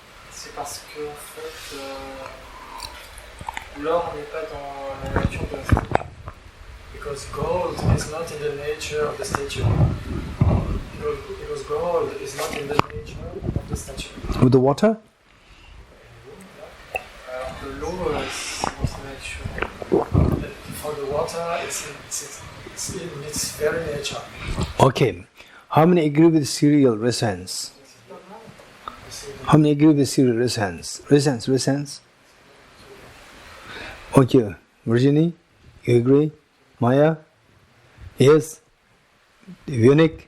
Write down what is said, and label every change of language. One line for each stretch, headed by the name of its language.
French: C'est parce que en fait, l'or n'est pas dans la nature de la statue.
English: Because gold is not in the nature of the statue. Because gold is not in the nature of the statue. With the water?
French: Alors que l'eau, c'est notre nature.
English: For the water, it's in its very nature. Okay. How many agree with Cyril? Raise hands. How many agree with Cyril? Raise hands. Raise hands. Raise hands. Okay. Virginie, you agree? Maya? Yes? Unique?